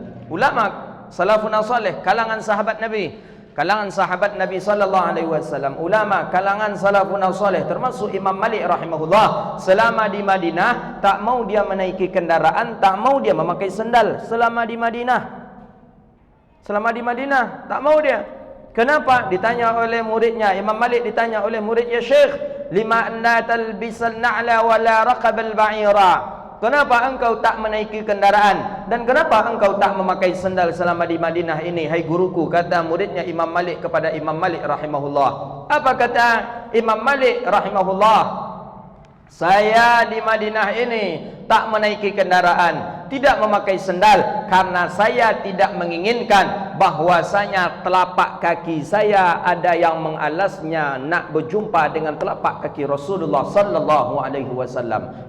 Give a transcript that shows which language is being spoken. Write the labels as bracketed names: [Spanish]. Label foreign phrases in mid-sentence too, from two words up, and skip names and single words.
[Indonesian] Ulama [Arabic] سلف صالح, [Indonesian] kalangan sahabat Nabi [Arabic] صلى الله عليه وسلم, [Indonesian] ulama kalangan [Arabic] سلف صالح [Indonesian] termasuk Imam Malik rahimahullah, selama di Madinah tak mau dia menaiki kendaraan, tak mau dia memakai sendal selama di Madinah. Selama di Madinah tak mau dia. Kenapa? Ditanya oleh muridnya, Imam Malik ditanya oleh muridnya, Syekh, [Arabic] لم أنت تلبس النعل ولا ركب البعير. [Indonesian] Kenapa engkau tak menaiki kendaraan dan kenapa engkau tak memakai sendal selama di Madinah ini, hai guruku? Kata muridnya Imam Malik kepada Imam Malik rahimahullah. Apa kata Imam Malik rahimahullah? Saya di Madinah ini tak menaiki kendaraan, tidak memakai sendal karena saya tidak menginginkan bahwasanya telapak kaki saya ada yang mengalasnya nak berjumpa dengan telapak kaki Rasulullah [Arabic] صلى الله عليه وسلم.